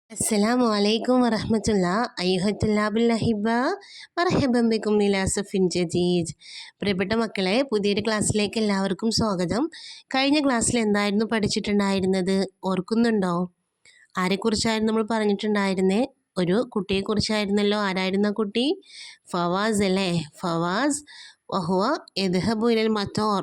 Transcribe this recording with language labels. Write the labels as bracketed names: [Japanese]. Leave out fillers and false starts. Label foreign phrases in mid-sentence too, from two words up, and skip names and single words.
[Arabic] السلام عليكم ورحمة الله أيها الطلاب الأحباء مرحبا بكم إلى صف جديد. [Malayalam] പ്രിയപ്പെട്ട മക്കളെ, പുതിയൊരു ക്ലാസ്സിലേക്ക് എല്ലാവർക്കും സ്വാഗതം. കഴിഞ്ഞ ക്ലാസ്സിൽ എന്തായിരുന്നു പഠിച്ചിട്ടുണ്ടായിരുന്നത് ഓർക്കുന്നുണ്ടോ? ആരെക്കുറിച്ചായിരുന്നു നമ്മൾ പറഞ്ഞിട്ടുണ്ടായിരുന്നേ? ഒരു കുട്ടിയെക്കുറിച്ചായിരുന്നല്ലോ. ആരായിരുന്ന കുട്ടി? ഫവാസ് അല്ലേ? [Arabic] فواز وهو يذهب إلى المطار.